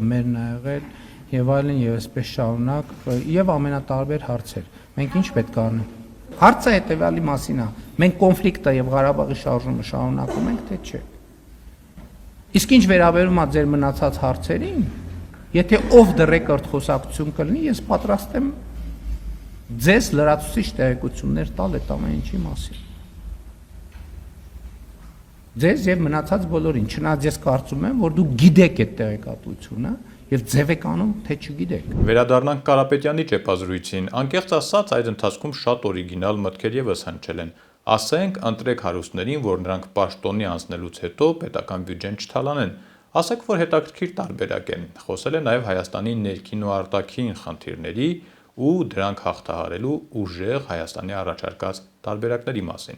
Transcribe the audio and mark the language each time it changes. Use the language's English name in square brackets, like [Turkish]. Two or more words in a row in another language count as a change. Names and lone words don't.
[Armenian] մերն է եղել եւ այլն եւ այսպես շարունակ եւ ամենատարբեր հարցեր։ Մենք ինչ պետք է անենք։ Հարցը հետեւյալի մասին է։ Մենք կոնֆլիկտը եւ Ղարաբաղի շարժումը շարունակում ենք, թե չէ։ Իսկ ինչ վերաբերում է ձեր մնացած հարցերին, եթե [English] off the record [Armenian] խոսակցություն կլինի, ես պատրաստ եմ ձեզ լրացուցիչ տեղեկություններ տալ այդ ամեն ինչի մասին։ Ձեզ եւ մնացած բոլորին, չնայած ես կարծում եմ, որ դուք գիտեք այդ տեղեկատվությունը եւ ձև եք անում, թե չգիտեք։ Վերադառնանք Կարապետյանի ճեպազրույցին, անկեղծ ասած այդ ընթացքում շատ օրիգինալ մտքեր եւս հնչել են։ Ասենք, ընտրեք հարուստներին, որ նրանք պաշտոնի անցնելուց հետո պետական բյուջեն չթալանեն։ Ասեք, որ հետաքրքիր տարբերակ են։ Խոսել է նաեւ Հայաստանի ներքին ու արտաքին խնդիրների ու դրանք հաղթահարելու ուժեղ Հայաստանի առաջարկած տարբերակների մասին։